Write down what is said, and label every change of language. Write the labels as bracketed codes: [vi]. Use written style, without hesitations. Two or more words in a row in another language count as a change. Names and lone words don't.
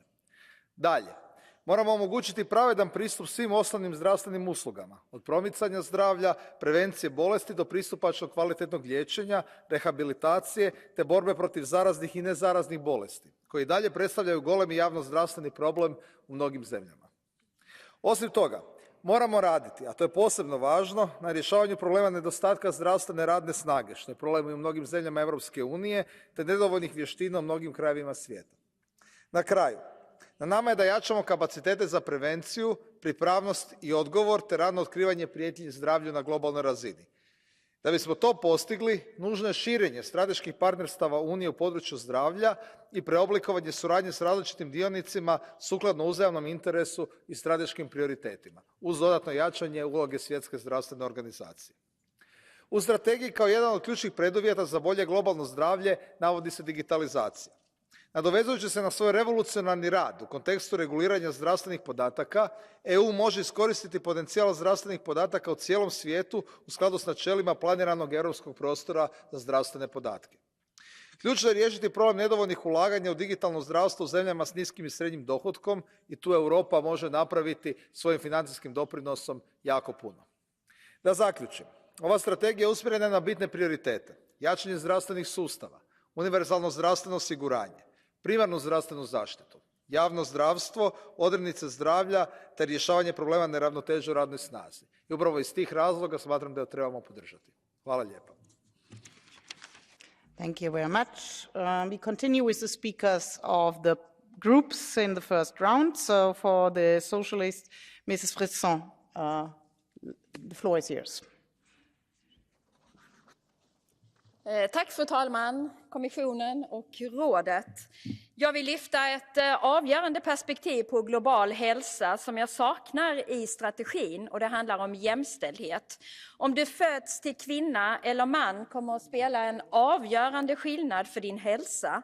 [hr] Dalje, moramo omogućiti pravedan pristup svim osnovnim zdravstvenim uslugama, od promicanja zdravlja, prevencije bolesti do pristupačnog kvalitetnog liječenja, rehabilitacije te borbe protiv zaraznih i nezaraznih bolesti, koji dalje predstavljaju golemi javnozdravstveni problem u mnogim zemljama. Osim toga, Moramo raditi, a to je posebno važno, na rješavanju problema nedostatka zdravstvene radne snage, što je problem i u mnogim zemljama Europske unije, te nedovoljnih vještina u mnogim krajevima svijeta. Na kraju, na nama je da jačamo kapacitete za prevenciju, pripravnost i odgovor, te rano otkrivanje prijetnji zdravlju na globalnoj razini. Da bismo to postigli, nužno je širenje strateških partnerstava Unije u području zdravlja i preoblikovanje suradnje s različitim dionicima sukladno uzajamnom interesu i strateškim prioritetima, uz dodatno jačanje uloge Svjetske zdravstvene organizacije. U strategiji kao jedan od ključnih preduvjeta za bolje globalno zdravlje navodi se digitalizacija. Nadovezujući se na svoj revolucionarni rad u kontekstu reguliranja zdravstvenih podataka, EU može iskoristiti potencijal zdravstvenih podataka u cijelom svijetu u skladu s načelima planiranog europskog prostora za zdravstvene podatke. Ključno je riješiti problem nedovoljnih ulaganja u digitalno zdravstvo u zemljama s niskim i srednjim dohotkom i tu Europa može napraviti svojim financijskim doprinosom jako puno. Da zaključim, ova strategija je usmjerena na bitne prioritete: jačanje zdravstvenih sustava, univerzalno zdravstveno osiguranje, primarnu zdravstvenu zaštitu, javno zdravstvo, odrednice zdravlja te rješavanje problema neravnoteže u radnoj snazi. I upravo iz tih razloga smatram da je trebamo podržati. Hvala lijepa. [en] Thank you very much. We continue with the speakers of the groups in the first round. So for the Socialist, Mrs. Frisson, the floor is yours. [sv] Tack fru talman, kommissionen och rådet. Jag vill lyfta ett avgörande perspektiv på global hälsa som jag saknar i strategin, och det handlar om jämställdhet. Om du föds till kvinna eller man kommer att spela en avgörande skillnad för din hälsa.